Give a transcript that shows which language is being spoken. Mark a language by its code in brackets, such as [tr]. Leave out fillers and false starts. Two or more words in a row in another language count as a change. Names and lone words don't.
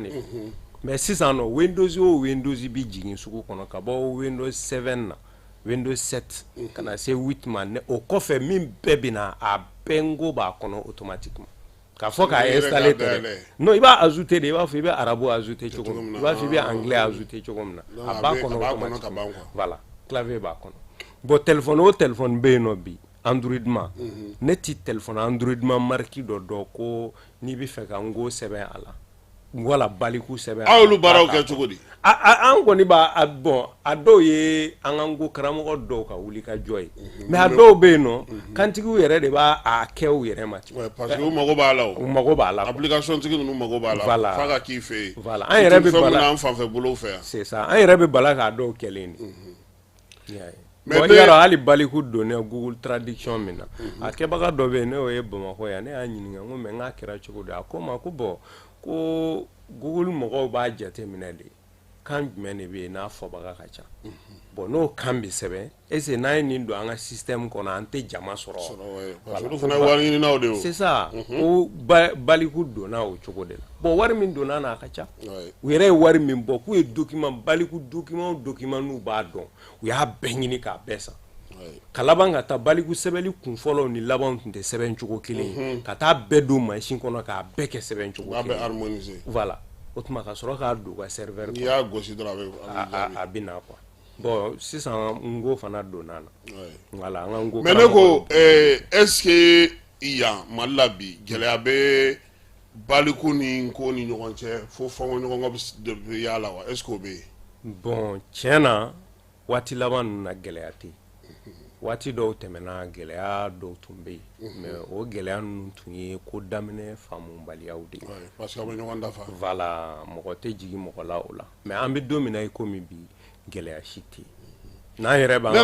[bm] de mais sisan no windows o windows bi jigin sugu kɔnɔ ka bɔ windows 7 na windows 7 kana se 8 ma o kɔfɛ min bɛɛ bina a bɛɛ ngo b'a kɔnɔ automatiquement ka fɔ ka installer tɛ non i b'a ajouter de i b'a fɔ i bɛ arabu ajouter cogo min i b'a fɔ i bɛ anglais ajouter cogo min na a b'a kɔnɔ automatiquement voilà clavier b'a kɔnɔ bon téléphone o téléphone bɛ yen nɔ bi android ma ne ti téléphone android ma marque dɔ ko n'i bɛ fɛ ka ngo sɛbɛn a la wala baliku sɛbɛn a olu baaraw kɛ cogo di an kɔni b'a bon a dɔw ye an ka ngo karamɔgɔ dɔw ka wuli ka jɔ ye mais a dɔw bɛ yen nɔ kantigiw yɛrɛ de b'a kɛ u yɛrɛ ma [fr] parce que [bm] u mago b'a la u mago b'a la application tigi ninnu mago b'a la f'a ka k'i fɛ yen voilà an yɛrɛ bɛ bala an fanfɛ bolo fɛ yan [fr] c'est ça [bm] an yɛrɛ bɛ bala k'a dɔw kɛlen de bon yɔrɔ hali baliku donnen Google traduction min na a kɛbaga dɔ bɛ yen ne y'o ye Bamakɔ yan ne y'a ɲininka n ko mais n k'a kɛra cogo di a ko n ma ko bon ko Google mɔgɔw b'a jate minɛ de kan jumɛn de bɛ yen n'a fɔbaga ka ca bon n'o kan bɛ sɛbɛn [fr] est-ce que [bm] n'an ye nin don an ka système kɔnɔ an tɛ jama sɔrɔ [fr] parce que [bm] olu fana ye wari ɲininaw de ye [fr] c'est ça [bm] ko baliku donna o cogo de la bon wari min donna n'a ka ca u yɛrɛ ye wari min bɔ k'u ye document baliku document n'u b'a dɔn u y'a bɛɛ ɲini k'a bɛɛ san ka laban ka taa baliku sɛbɛnli kun fɔlɔw ni laban tun tɛ sɛbɛn cogo kelen ye ka taa bɛɛ don machine kɔnɔ k'a bɛɛ kɛ sɛbɛn cogo kelen a bɛ harmoniser voilà o tuma ka sɔrɔ k'a don ka serveur n'i y'a gosi dɔrɔn a bɛ na quoi bon sisan ngo fana donna na voilà an ka ngo mais ne ko [fr] est-ce que [bm] yan Mali la bi gɛlɛya bɛ baliku ni ko ni ɲɔgɔn cɛ fo fɔnkɔ ɲɔgɔn bɛ y'a la wa [fr] est-ce que [bm] o bɛ yen bon tiɲɛ na waati laban ninnu na gɛlɛya tɛ waati dɔw tɛmɛna gɛlɛya dɔw tun bɛ yen mais o gɛlɛya ninnu tun ye ko daminɛ faamubaliyaw de ye [fr] parce que [bm] a bɛ ɲɔgɔn dafa voilà mɔgɔ tɛ jigin mɔgɔ la o la mais an bɛ don min na i komi bi gɛlɛya si tɛ yen n'an yɛrɛ b'an